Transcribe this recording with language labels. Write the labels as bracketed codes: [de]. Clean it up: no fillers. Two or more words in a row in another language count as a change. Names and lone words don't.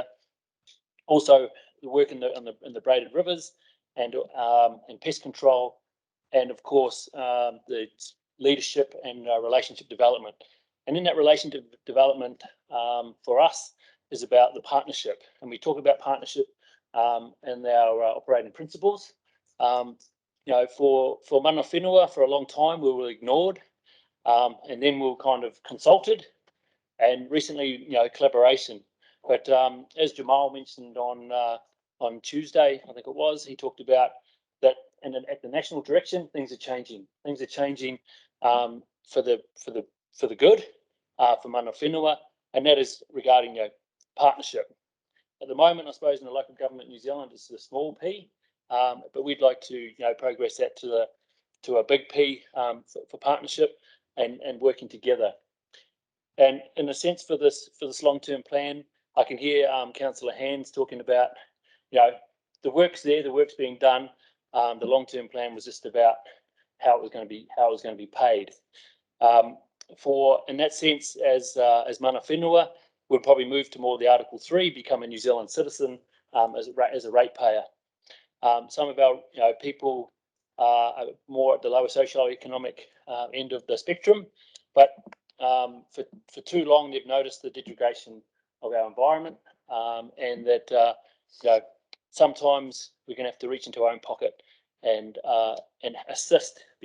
[en] Also, the work in the braided rivers and pest control, and of course the leadership and relationship development. And in that relationship development, for us, is about the partnership, and we talk about partnership and our operating principles. [mi] For mana whenua, [en] for a long time we were ignored, and then we were kind of consulted, and recently collaboration. But as Jamal mentioned on Tuesday, I think it was, he talked about that, and at the national direction, things are changing. Things are changing for the good, for [mi] mana whenua, [en] and that is regarding partnership. At the moment, I suppose in the local government in New Zealand, it's a small P, but we'd like to progress that to a big P for partnership and working together. And in a sense, for this long-term plan, I can hear Councillor Hands talking about the work's there, the work's being done. The long-term plan was just about how it was going to be paid. In that sense, as [mi] mana whenua, [en] we'll probably move to more of the Article 3, become a New Zealand citizen as a ratepayer. Some of our people are more at the lower socio-economic end of the spectrum, but for too long they've noticed the degradation of our environment, and that sometimes we're going to have to reach into our own pocket and assist